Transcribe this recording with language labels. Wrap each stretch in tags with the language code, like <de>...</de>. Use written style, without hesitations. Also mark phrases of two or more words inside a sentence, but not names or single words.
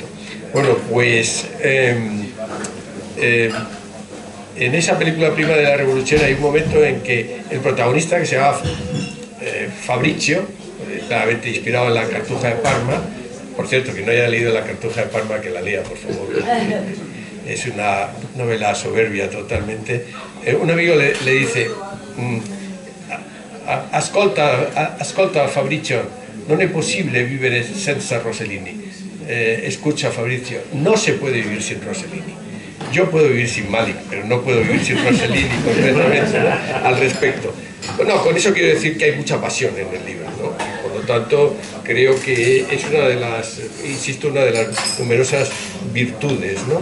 <es>Bueno, pues en esa película prima de la Revolución hay un momento en que el protagonista, que se llama Fabrizio, claramente inspirado en La Cartuja de Parma. Por cierto, que no haya leído La Cartuja de Parma, que la lea, por favor. Es una novela soberbia totalmente. Un amigo le dice:</es> <it>ascolta Fabrizio, non è possibile vivere senza Rossellini.</it> <es>Escucha, Fabrizio, no se puede vivir sin Rossellini. Yo puedo vivir sin Malick, pero no puedo vivir sin Rossellini completamente, ¿no? Al respecto. No, con eso quiero decir que hay mucha pasión en el libro, ¿no? Por lo tanto, creo que es una de las, insisto, una de las numerosas virtudes, ¿no?</es>